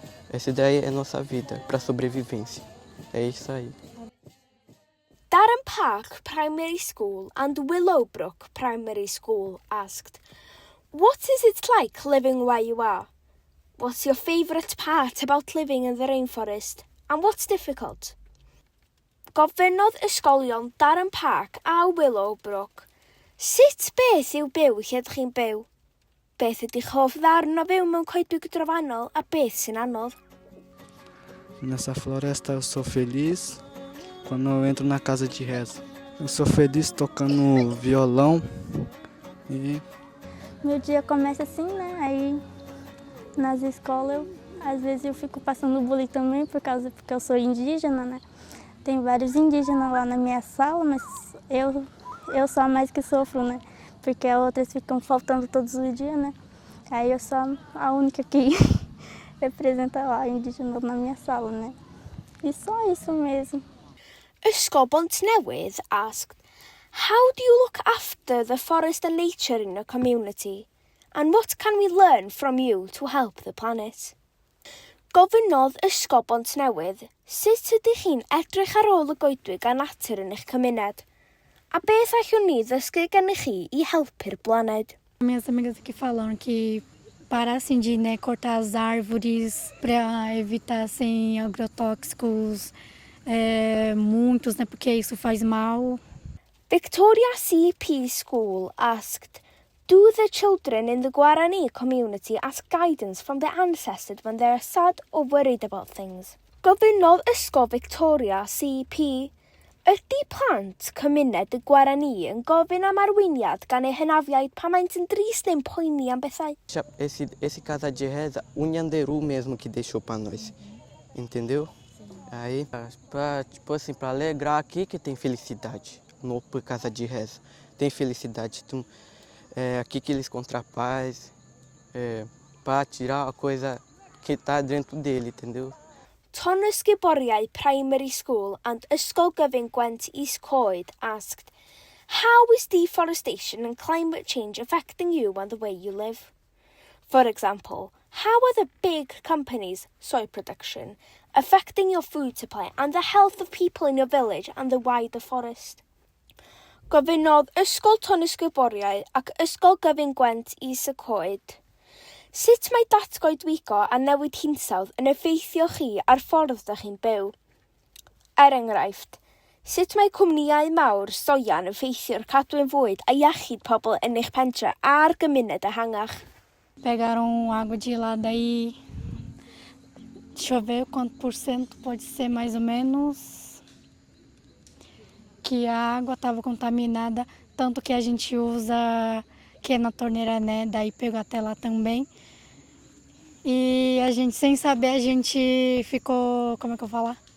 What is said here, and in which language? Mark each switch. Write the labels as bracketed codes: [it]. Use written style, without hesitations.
[pt] Essa daí é a nossa vida, para sobrevivência. É isso aí. [en] Darren Park Primary School and Willowbrook Primary School asked, "What is it like living where you are? What's your favourite part about living in the rainforest? And what's difficult?" [cy] Gofynnodd ysgolion Darren Park a Willowbrook, sut beth yw byw lle ydych chi'n byw? Beth ydych hoff ddarn o fyw mewn coedwig drofannol a beth sy'n anodd? [pt] Nessa floresta eu sou feliz quando eu entro na casa de reza. Eu sou feliz tocando violão e Meu dia começa assim, né? Aí nas escolas, às vezes eu fico passando bullying também porque eu sou indígena, né? Tem vários indígenas lá na minha sala, mas eu sou a mais que sofro, né? Porque as outras ficam faltando todos os dias, né? Aí eu sou a única que representa lá indígena na minha sala, né? E só isso mesmo. [en] Ysgol Bontnewydd asked, "How do you look after the forest and nature in your community? And what can we learn from you to help the planet?" [cy] Gofynnodd Ysgol Bontnewydd, sut ydych chi'n edrych ar ôl y goedwig a natur yn eich cymuned? A beth allwn ni ddysgu gennych chi i helpu'r blaned? [pt] Minhas amigas aqui falaram que parar assim de, né, cortar as árvores para evitar assim, agrotóxicos, muitos, né, porque isso faz mal. [en] Victoria CP School asked, "Do the children in the Guarani community ask guidance from their ancestors when they are sad or worried about things?" [cy] Gofynnodd Ysgol Victoria CP, ydy plant cymuned y Guarani yn gofyn am arweiniad gan eu hynafiaid pan maent yn drist neu'n poeni am bethau? [pt] Esse casa de reza, o Nhanderu mesmo que deixou para nós, entendeu? Aí, tipo assim, para alegrar aqui que tem felicidade, no Opã casa de reza, tem felicidade. Então, aqui que eles encontram paz, para tirar a coisa que está dentro dele, entendeu? [en] Tonysgu Boriau Primary School and Ysgol Gyfun Gwent East Coed asked, "How is deforestation and climate change affecting you and the way you live? For example, how are the big companies, soy production, affecting your food supply and the health of people in your village and the wider forest?" [cy] Gofynnodd Ysgol Tonysgu Boriau ac Ysgol Gyfun Gwent East Coed, sut mae datgoedwigo a newid hinsawdd yn effeithio chi ar ffordd ydych chi'n byw? Er enghraifft, sut mae cwmnïau mawr soia yn effeithio'r cadwyn fwyd a iechyd pobl yn eich pentre a'r gymuned ehangach? [pt] Pegaram água de lá, daí deixa eu ver quanto por cento pode ser mais ou menos que a água estava contaminada, tanto que a gente usa, que é na torneira, né? Daí pegou até lá também. E a gente, sem saber, a gente ficou, como é que eu vou falar?